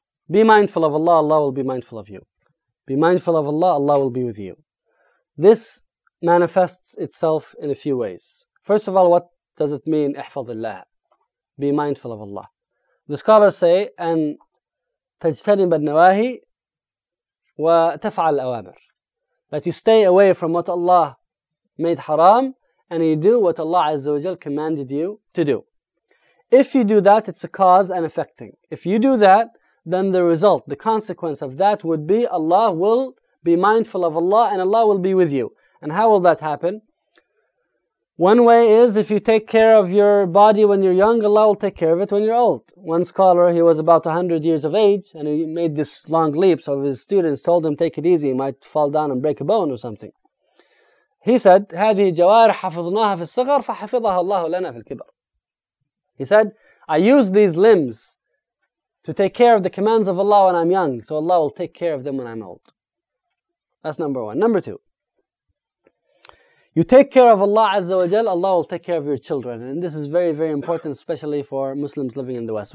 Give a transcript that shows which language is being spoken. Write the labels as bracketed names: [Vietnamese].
[English] Be mindful of Allah, Allah will be mindful of you. Be mindful of Allah, Allah will be with you. This manifests itself in a few ways. First of all, what does it mean, [Arabic] احفظ الله? [English] Be mindful of Allah. The scholars say, [Arabic] أن تجتنب النواهي وتفعل الأوامر. [English] That you stay away from what Allah made haram, and you do what Allah Azza wa Jal commanded you to do. If you do that, it's a cause and effect thing. If you do that, then the result, the consequence of that would be Allah will be mindful of Allah and Allah will be with you. And how will that happen? One way is if you take care of your body when you're young, Allah will take care of it when you're old. One scholar, he was about 100 years of age and he made this long leap. So his students told him, take it easy, you might fall down and break a bone or something. He said, [Arabic] هذه جوارح حفظناها في الصغر فحفظها الله لنا في الكبر. [English] He said, I use these limbs to take care of the commands of Allah when I'm young, so Allah will take care of them when I'm old. That's number one. Number two, you take care of Allah Azza wa Jal, Allah will take care of your children. And this is very, very important, especially for Muslims living in the West.